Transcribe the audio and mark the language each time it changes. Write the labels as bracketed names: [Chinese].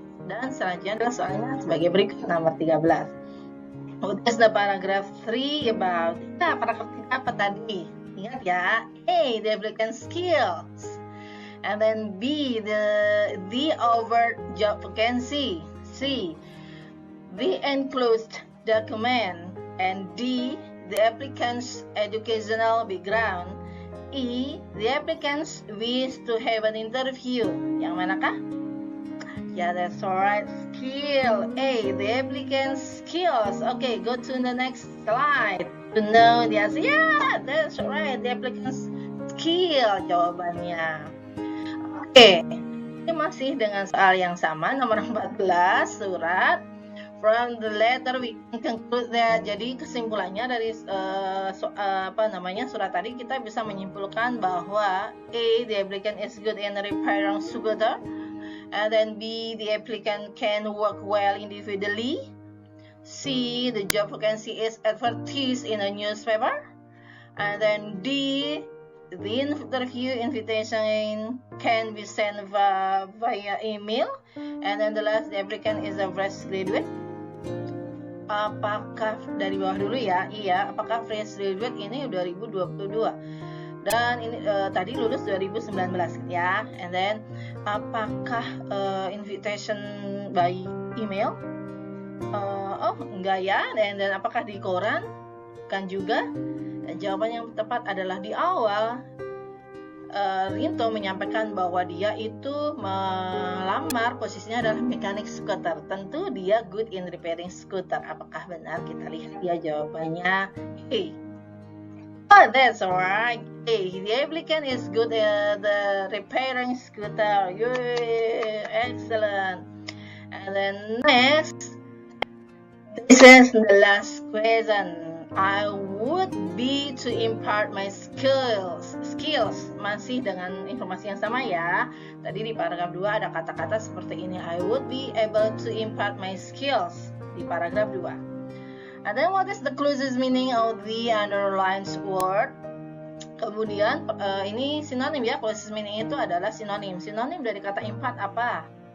[Indonesian] Dan selanjutnya adalah soalnya sebagai berikut, nomor 13. [English] What is the paragraph 3 about? [Indonesian] Nah, paragraf 3 apa tadi? Ingat ya. [English] A, the applicant skills. And then B, the overt job vacancy. C, the enclosed document. And D, the applicant's educational background. E, the applicants wish to have an interview. [Indonesian] Yang manakah? [English] Yeah, that's alright. Skill. A, the applicant's skills. Okay, go to the next slide to know the answer. Yeah, that's right. The applicant's skill jawabannya. [Indonesian] Oke, ini masih dengan soal yang sama, nomor 14, surat. [English] From the letter we can conclude that. [Indonesian] Jadi kesimpulannya dari surat tadi kita bisa menyimpulkan bahwa A, [English] the applicant is good in repairing scooter. And then B, the applicant can work well individually. C, the job vacancy is advertised in a newspaper. And then D, the interview invitation can be sent via email. And then the last, the applicant is a fresh graduate. [Indonesian] Apakah dari bawah dulu ya? Iya, apakah fresh graduate ini 2022? Dan ini tadi lulus 2019 ya. And then apakah invitation by email? Oh enggak ya. Dan apakah di koran? Kan juga. Dan jawaban yang tepat adalah di awal Rinto menyampaikan bahwa dia itu melamar posisinya adalah mekanik skuter. Tentu dia good in repairing skuter. Apakah benar? Kita lihat ya jawabannya. [English] Oh, that's alright. Hey, the applicant is good at the repairing scooter. Yay, excellent. And then next, this is the last question. I would be to impart my skills. [Indonesian] Masih dengan informasi yang sama ya. Tadi di paragraf 2 ada kata-kata seperti ini. [English] I would be able to impart my skills [Indonesian] di paragraf 2. [English] And then what is the closest meaning of the underlined word? [Indonesian] Kemudian ini sinonim ya, closest meaning itu adalah sinonim. Sinonim dari kata impart apa?